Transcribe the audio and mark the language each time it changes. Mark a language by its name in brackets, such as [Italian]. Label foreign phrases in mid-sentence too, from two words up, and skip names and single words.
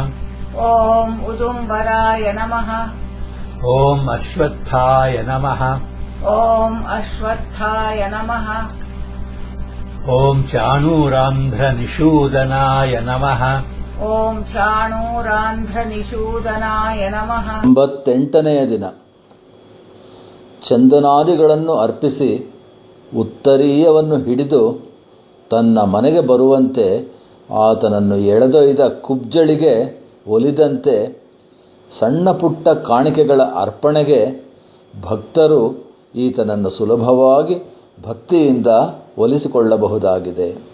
[Sanskrit] ॐ उदुम्बराय नमः. ओम् अश्वत्थाय नमः ॐ अश्वत्थाय नमः. ओम् चाणूरान्ध्रनिषूदनाय नमः ॐ चाणूरान्ध्रनिषूदनाय नमः. [Kannada] 98ನೆಯ ದಿನ ಚಂದನಾದಿಗಳನ್ನು ಅರ್ಪಿಸಿ ಉತ್ತರೀಯವನ್ನು ಹಿಡಿದು ತನ್ನ ಮನೆಗೆ ಬರುವಂತೆ ಆತನನ್ನು ಎಳೆದೊಯ್ದ ಕುಬ್ಜಳಿಗೆ ಒಲಿದಂತೆ ಸಣ್ಣ ಪುಟ್ಟ ಕಾಣಿಕೆಗಳ ಅರ್ಪಣೆಗೆ ಭಕ್ತರು ಈತನನ್ನು ಸುಲಭವಾಗಿ ಭಕ್ತಿಯಿಂದ ಒಲಿಸಿಕೊಳ್ಳಬಹುದಾಗಿದೆ.